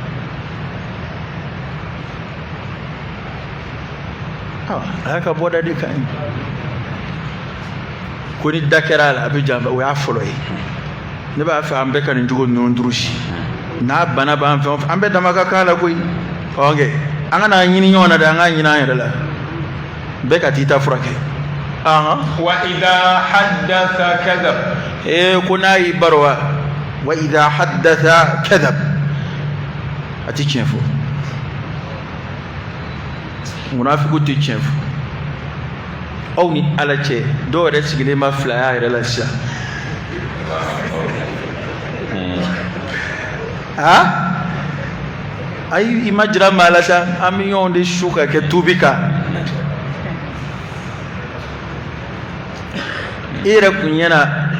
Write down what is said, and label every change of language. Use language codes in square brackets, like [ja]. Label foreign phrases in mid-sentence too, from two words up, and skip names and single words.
[bm] a y'a ka bɔda de kan ye ko ni da kɛra a la a bɛ janba o y'a fɔlɔ ye ne b'a fɛ an bɛɛ ka nin cogo ninnu durusi n'a bana b'an fɛn o fɛn an bɛɛ dama ka kan la koyi an kana ɲini ɲɔgɔn na dɛ an k'a ɲini an yɛrɛ la bɛɛ ka t'i ta furakɛ [ar] وإذا حدث كذب [bm] ko n'a y'i baro [ar] وإذا حدث كذب [bm] a tɛ tiɲɛ fɔ munafiku tɛ tiɲɛ fɔ aw ni ala cɛ dɔw yɛrɛ sigilen ma fila y'a yɛrɛ la sisan ayi i ma jira maa la sa an bɛ ɲɔgɔn de su ka kɛ tubi kan i yɛrɛ kun ɲɛna i